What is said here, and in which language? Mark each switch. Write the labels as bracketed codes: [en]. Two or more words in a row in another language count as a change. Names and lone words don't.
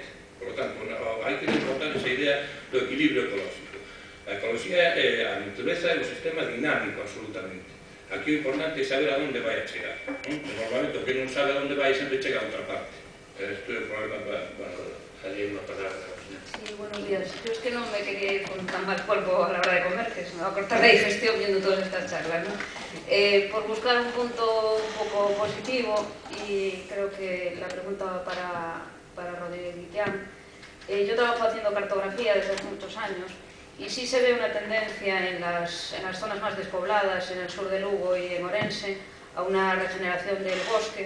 [es] Por lo tanto, [gl] hai que desmontar esa idea do equilibrio ecolóxico. A ecoloxía, a natureza é un sistema dinámico absolutamente. Aquí o importante é saber a onde vai a chegar. Normalmente o que non sabe a onde vai sempre chega a outra parte. Isto é o problema para salir unha palabra. [es] Sí, buenos días. Yo es que no me quería ir con tan mal polvo a la hora de comer, que se me va a cortar la digestión viendo todas estas charlas, ¿no? Por buscar un punto un poco positivo, y creo que la pregunta para Rodríguez Guillán. Yo trabajo haciendo cartografía desde hace muchos años, y sí se ve una tendencia en las zonas más despobladas, en el sur de Lugo y en Orense, a una regeneración del bosque.